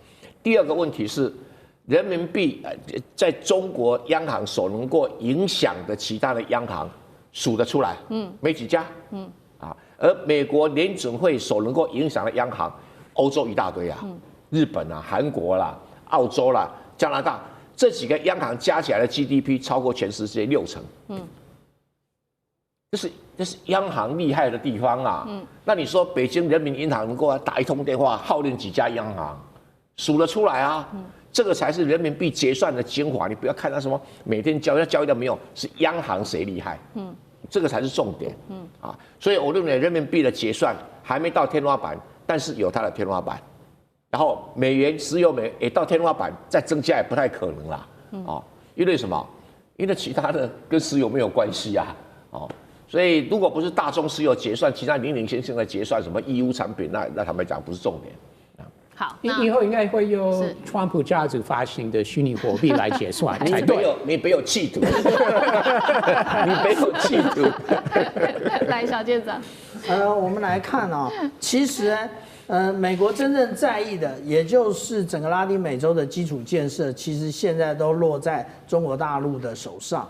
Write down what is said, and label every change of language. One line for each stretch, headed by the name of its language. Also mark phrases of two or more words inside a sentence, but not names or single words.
Chinese: 第二個問題是，人民幣在中國央行所能夠影響的其他的央行數得出來，沒幾家，而美國聯準會所能夠影響的央行，歐洲一大堆啊，日本啊、韓國啦、澳洲啦、加拿大這幾個央行加起來的 GDP 超過全世界60%，這是央行厲害的地方啊。那你說北京人民銀行能夠打一通電話號令幾家央行，數得出來啊？這個才是人民幣結算的精華。你不要看它什麼每天交易到沒有，是央行誰厲害？這個才是重點。所以我認為人民幣的結算還沒到天花板，但是有它的天花板。然後美元、石油美也到天花板，再增加也不太可能啦。因為什麼？因為其他的跟石油沒有關係啊。所以如果不是大宗石油結算，其他零零星星的結算，什麼義烏產品，那坦白講不是重點。好，以後應該會用川普家族發行的虛擬貨幣來結算才對。你沒有企圖，你沒有企圖。來，小艦長。我們來看其實美國真正在意的，也就是整個拉丁美洲的基礎建設，其實現在都落在中國大陸的手上。